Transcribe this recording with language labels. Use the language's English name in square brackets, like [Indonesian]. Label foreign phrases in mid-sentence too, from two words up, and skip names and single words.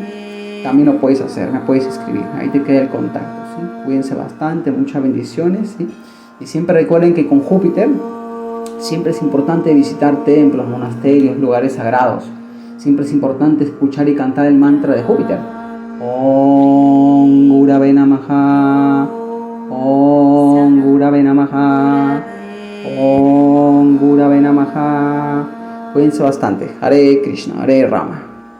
[Spanish] También lo puedes hacer, me puedes escribir, ahí te queda el contacto, ¿sí? Cuídense bastante, muchas bendiciones, ¿sí? Y siempre recuerden que con Júpiter siempre es importante visitar templos, monasterios, lugares sagrados. Siempre es importante escuchar y cantar el mantra de Júpiter. [Sanskrit] Om Gurave Namaha, Om Gurave Namaha, Om Gurave Namaha. [Spanish] Cuídense bastante. [Sanskrit] Hare Krishna, Hare Rama.